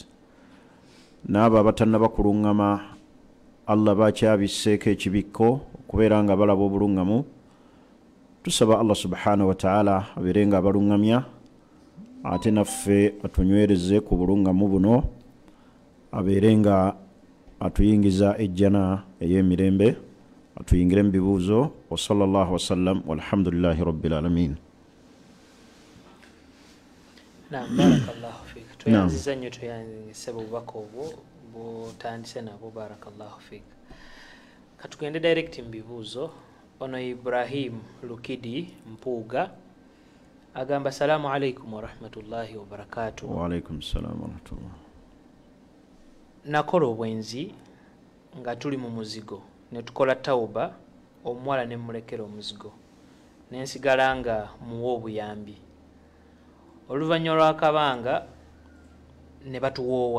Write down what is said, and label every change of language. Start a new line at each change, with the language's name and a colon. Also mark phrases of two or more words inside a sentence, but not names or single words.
Ganda: N'abo abatannaba kuluŋŋama, Allah bakyabisseeko ekibikko okubeera nga balaba obuluŋŋamu. Tusaba Allah
Arabic: سبحانه وتعالى
Ganda: abeere nga abaluŋŋamya, ate naffe atunywereze ku buluŋŋamu buno, abeere nga atuyingiza ejjana ey'emirembe, atuyingire mu bibuuzo.
Arabic: وصلى الله وسلم والحمد لله رب العالمين. نعم بارك الله فيك.
Ganda: Tuyanziza nnyo tuyanzise bubaka obwo butandise nabwo,
Arabic: بارك الله فيك.
Ganda: Katugende direct mu bibuuzo. Ono Ibrahim Lukidi Mpuuga agamba
Arabic: السلام عليكم ورحمة الله وبركاته. وعليكم السلام ورحمة الله.
Ganda: Nakola obwenzi nga tuli mu muzigo ne tukola tawuba, omuwala ne mulekera omuzigo ne nsigala nga muwa obuyambi. Oluvannyuma lw'akabanga ne batuwoowa.